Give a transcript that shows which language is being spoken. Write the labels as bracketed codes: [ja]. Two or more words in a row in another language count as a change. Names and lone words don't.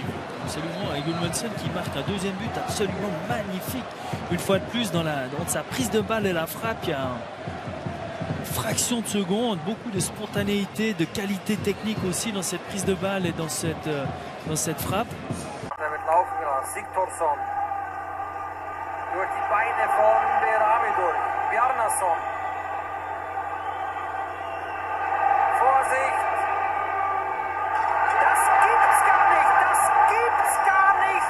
[fr] Absolument, et Gudmundsson qui marque un deuxième but absolument magnifique. Une fois de plus, dans sa prise de balle et la frappe, il y a une fraction de seconde, beaucoup de spontanéité, de qualité technique aussi dans cette prise de balle et dans cette frappe. [de] Sigthorsson durch die Beine von Berami durch. Bjarnason. Vorsicht! Das gibt's gar nicht! Das gibt's gar nicht!